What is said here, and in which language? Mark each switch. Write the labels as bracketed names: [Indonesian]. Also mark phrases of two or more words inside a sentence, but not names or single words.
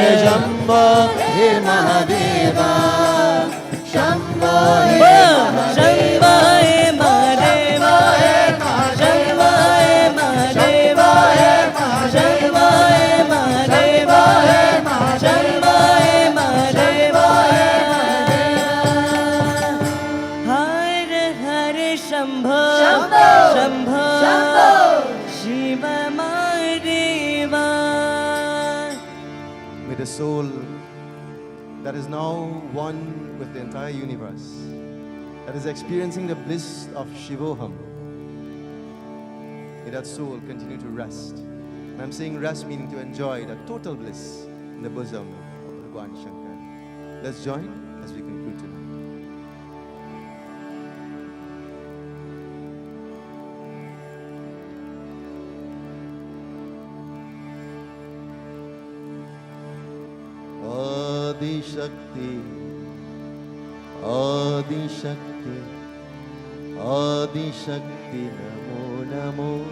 [Sanskrit] शम्भो हे महादेवा शम्भो हे शम्भो हे महादेवा शम्भो हे महादेवा शम्भो हे महादेवा शम्भो हे महादेवा हर हर शम्भो शम्भो शिव महादेवा. [English] May the soul that is now one with the entire universe, that is experiencing the bliss of Shivoham, may that soul continue to rest. And I'm saying rest meaning to enjoy that total bliss in the bosom of Bhagwan Shankar. Let's join as we conclude tonight. [Sanskrit] आदि शक्ति, आदि शक्ति, आदि शक्ति, नमो नमो.